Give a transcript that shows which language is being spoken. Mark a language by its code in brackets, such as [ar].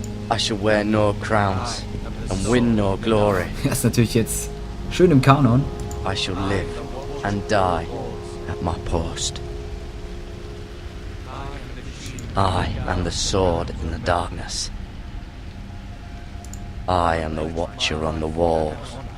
[en] I shall wear no crowns and win no glory. [de] Das ist natürlich jetzt schön im Kanon. [en] I shall live and die at my post. I am the sword in the darkness. I am the watcher on the walls.